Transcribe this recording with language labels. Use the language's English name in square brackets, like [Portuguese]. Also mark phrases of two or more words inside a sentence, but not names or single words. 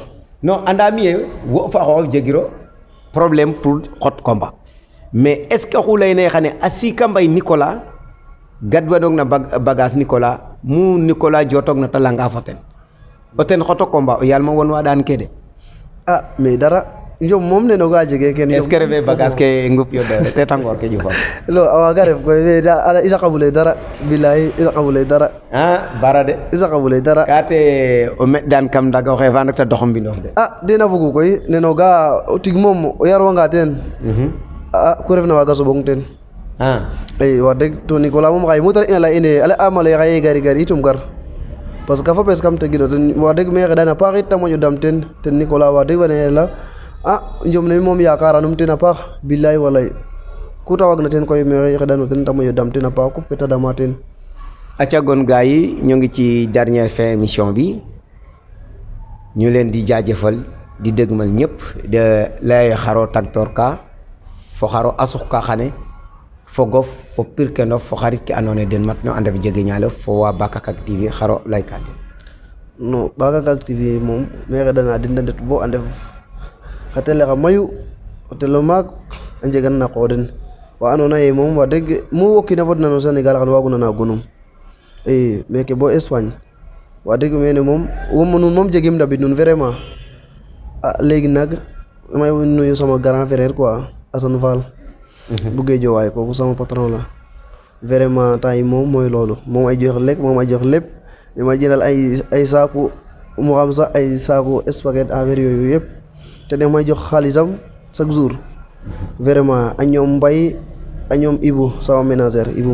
[Serer] non anda mi ye wo fa xoox jegiro problème pour xot combat [French] mais est ce que [Serer] xu leyna ye xane a Sika Mbaye Nicolas gadwanong na bagage Nicolas mu Nicolas jotong na talanga fo ten o ten xoto combat o yaal ma won wa daan ke de mais dara njom moom ne no ga jege ken [French] est ce que [Serer] refe bagage ke ngup yo dole te tangor ke jufam lo awaga ref koy isa qabule dara billahi isa qabule dara bara de isa qabule dara kate o meddan kam daga o xefa nak ta doxom bindof de dena fogu koy ne no ga o tig moom o yarwanga ten ku refna waga soɓong ten i wax deg to Nicolas moom xaye muta ina ley ine ale amale xaye gari itum gar parce que fapes kam tegino ten wax deg me xeɗana paax it te moƴo dam ten Nicolas wax deg fane la njom ne moom yakaranum ten a paax bilaay walay ku ta waag na ten koy me xeɗano ten te moƴo dam ten a paax kup ke ta dama ten [Wolof] acca gon gars yi ñu ngi ci dernière fin émission bi ñu leen di jaajëfal di dëgmal ñëpp [Serer] de lay xaro tagtor ka fo xaro asux ka xane fo gof fo pirkenof fo xarit ke andoona yee den matno a ndef jege ñaalof fo wa Bakakak TV xaro layka den non Bakakak TV moom me xeɗana den de ndet bo a ndef xa tele xa mayu o telo maak a njegan na qoox den wa andoona yee moom wax deg mu o kiin a fodna no Sénégal xan waago nana gonum i meke bo Espagne wax deg mene moom nuun moom jegim ndabid nuun vraiment [Wolof] léegi nag may nuyu sama [French] grand frère [Wolof] quoi Assane Fall bu Guédiawaye kooku sama patron la vraiment temps yi moom mooy loolu moom ay jox lekk moom ay jox lépp li ma jëndal ay saaku mu xam sax ay saaku spaghetti affaire yooyu yëpp te daf may jox xaalisam [French] chaque jour [Wolof] vraiment a ñoom Mbay a ñoom Ibu sama ménagère Ibu